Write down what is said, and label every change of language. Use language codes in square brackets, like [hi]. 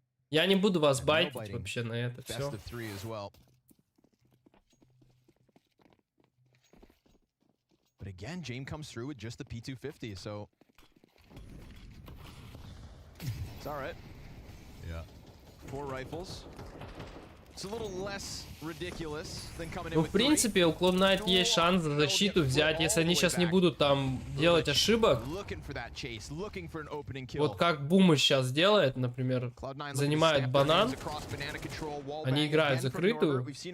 [ru] Я не буду вас байтить вообще на это все. [en] But again, James comes through with just the P250, so it's all right. Yeah. 4 rifles. It's a little less ridiculous than coming in [ru] Ну, [en] with [ru] в принципе, у Cloud9 есть шанс за защиту взять, если они сейчас не будут там делать ошибок. Вот как Бумыч сейчас делает, например, занимает банан, они играют закрытую.